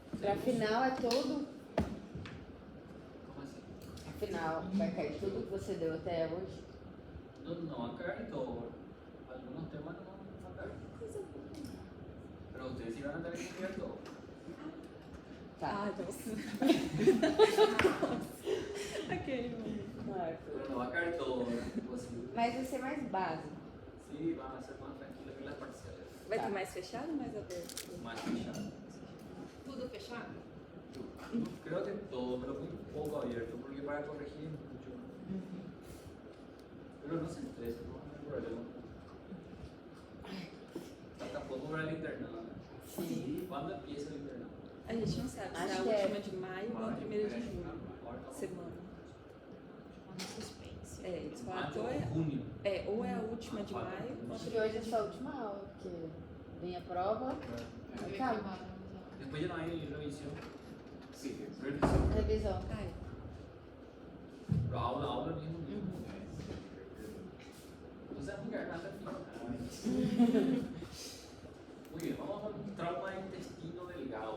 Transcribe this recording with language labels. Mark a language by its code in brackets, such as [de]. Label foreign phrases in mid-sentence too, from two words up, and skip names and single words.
[pt] Afinal, é todo. Como assim? Afinal, vai cair tudo que você deu até hoje. [es] No va a caer todo. Algunos temas no van a caer. Pero ustedes sí van a tener que estudiar todo. [pt] Tá. nossa. Ok. [es] Pero no va a caer todo, ¿verdad? Pues sí. [pt] Mas vai ser mais básico. [es] Sí, van a ser más tranquilos que las parciales. [pt] Vai ter mais fechado ou mais aberto? [es] Más fechado. [pt] Tudo fechado? [es] Creo que todo, pero muy poco abierto, porque para corregir mucho. Pero no se estresen, no hay problema. Tampoco para el internado. [pt] Sim. [es] ¿Cuándo empieza el internado? [pt] A gente não sabe se Acho é a que é. última de maio ou a primeira de junho. Semana. No suspense. É, eles falam [es] Mayo [pt] que [es] o junio. [pt] ou é a última de maio ou a Acho que hoje é só a última aula, porque vem a prova. Calma. [es] Después ya no hay revisión. Sí, revisión. [pt] Revisão. Ai, [es] Pero aula mismo. Entonces vamos a quedar nada Muy bien, vamos con trauma de intestino delgado.